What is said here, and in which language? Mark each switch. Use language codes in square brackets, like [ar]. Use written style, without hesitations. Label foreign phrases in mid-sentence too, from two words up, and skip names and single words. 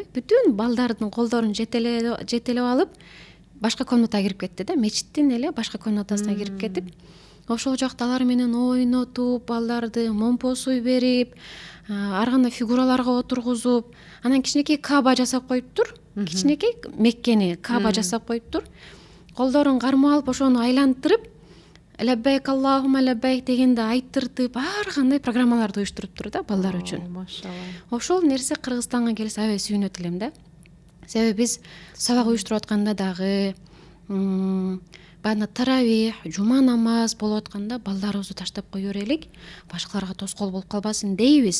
[ky] Бүтүн балдардын колдорун жетелеп алып, башка комнатага кирип кетти да, мечиттин эле башка комнатасына кирип кетип, ошол жакта алар менен ойнотуп, балдарды момпосуй берип, ар кандай фигураларга отургузуп, анан кичинекей Кааба жасап коюптур. Кичинекей Меккени Кааба жасап коюптур. Колдорун кармап алып, ошону айлантырып, [ar] لبيك اللهم لبيك [ky] дегенде айттыртып, ар кандай программаларды уюштуруптур да балдар үчүн. Машалла. Ошол нерсе Кыргызстанга келсе аябай сүйүнөт элем да. Себеби биз сабак уюштуруп атканда дагы, бана таравих, жума намаз болуп атканда балдарыбызды таштап кое берелик, башкаларга тоскоол болуп калбасын дейбиз.